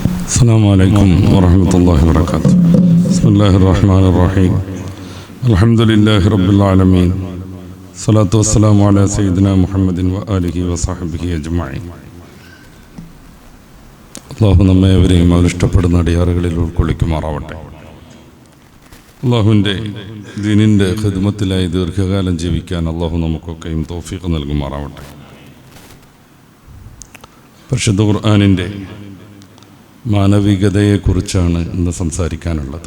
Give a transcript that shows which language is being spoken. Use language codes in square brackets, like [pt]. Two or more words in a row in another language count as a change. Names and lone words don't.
[ar] السلام عليكم ورحمة الله وبركاته. بسم الله الرحمن الرحيم. الحمد لله رب العالمين. الصلاة والسلام على سيدنا محمد وآله وصحبه أجمعين. [ml] അള്ളാഹു നമ്മെ അവരെയും അവരിഷ്ടപ്പെടുന്ന അടിയാറുകളിൽ ഉൾക്കൊള്ളിക്കുമാറാവട്ടെ. അള്ളാഹുവിൻ്റെ ദീനിൻ്റെ ഖിദ്മത്തിലായി ദീർഘകാലം ജീവിക്കാൻ അള്ളാഹു നമുക്കൊക്കെയും തൗഫീഖ് നൽകുമാറാവട്ടെ. പരിശുദ്ധ ഖുർആനിൻ്റെ മാനവികതയെക്കുറിച്ചാണ് ഇന്ന് സംസാരിക്കാനുള്ളത്.